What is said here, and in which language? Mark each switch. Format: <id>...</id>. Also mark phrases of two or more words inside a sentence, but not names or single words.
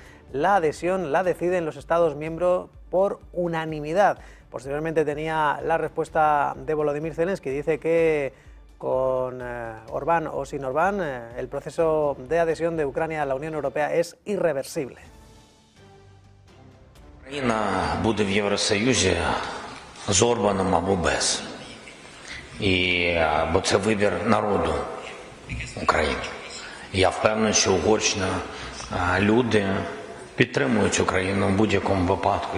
<es>La adhesión la deciden los Estados miembros por unanimidad. Posteriormente tenía la respuesta de Volodymyr Zelensky. Dice que con Orbán o sin Orbán, el proceso de adhesión de Ucrania a la Unión Europea es irreversible.</es> <uk>Україна буде в Євросоюзі з Орбаном або без. Бо це вибір народу України. Я впевнений, що Угорщина, люди підтримують Україну в будь-якому випадку.</uk>